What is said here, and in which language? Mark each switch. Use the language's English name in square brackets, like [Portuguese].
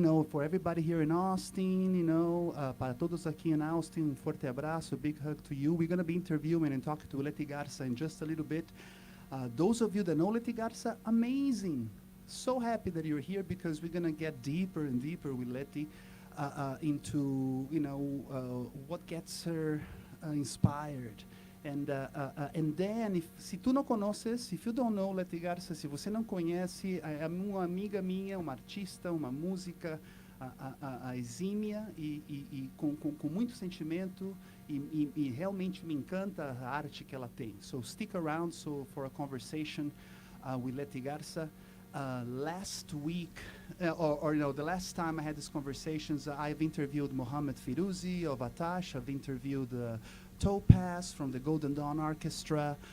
[English] For everybody here in Austin, [Portuguese] para todos aqui [English] in Austin, [Portuguese] forte abraço, [English] big hug to you. We're going to be interviewing and talking to Leti Garza in just a little bit. Those of you that know Leti Garza, amazing. So happy that you're here because we're going to get deeper and deeper with Leti into, what gets her inspired. And then, [Portuguese] se tu não conheces, [English] if you don't know Leti Garza, [Portuguese] se você não conhece, é uma amiga minha, uma artista, uma música exímia e com muito sentimento e realmente me encanta a arte que ela tem. [English] So stick around for a conversation with Leti Garza. Last week, the last time I had these conversations, I've interviewed Mohamed Firuzi of Atash. I've interviewed Topaz from the Golden Dawn Orchestra.